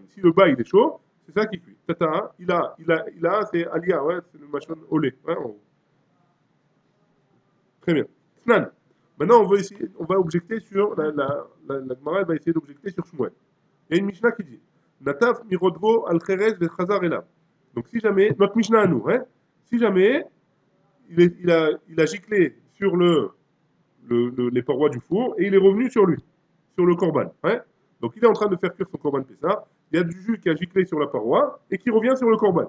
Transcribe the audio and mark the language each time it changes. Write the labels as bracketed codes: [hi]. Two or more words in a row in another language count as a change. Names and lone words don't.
[fr] Si le bas, il est chaud, c'est ça qui cuit. Tata, c'est alia, ouais, c'est le machin olé, ouais, en haut. Très bien. Snan. Maintenant, on va objecter sur, la Gemara, elle va essayer d'objecter sur Shmuel. Il y a une Mishnah qui dit, [he] נטף מרוטבו על חרס ו חזר עליו. [fr] Donc si jamais, notre Mishnah à nous, hein, si jamais il a giclé sur les parois du four et il est revenu sur lui, sur le korban. Hein. Donc il est en train de faire cuire son [he] קרבן פסח, [fr] il y a du jus qui a giclé sur la paroi et qui revient sur le korban.